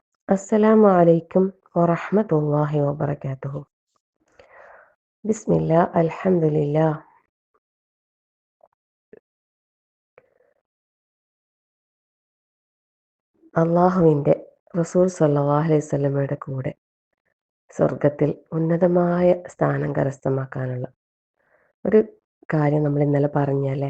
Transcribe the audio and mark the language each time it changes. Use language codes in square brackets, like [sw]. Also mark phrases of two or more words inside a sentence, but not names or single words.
[ar] السلام عليكم ورحمة الله وبركاته. بسم الله الحمد لله. [ml] അള്ളാഹുവിൻ്റെ റസൂൽ [ar] صلى الله عليه [ml] വസല്ലമയുടെ കൂടെ സ്വർഗത്തിൽ ഉന്നതമായ സ്ഥാനം കരസ്ഥമാക്കാനുള്ള ഒരു കാര്യം നമ്മൾ ഇന്നലെ പറഞ്ഞല്ലേ.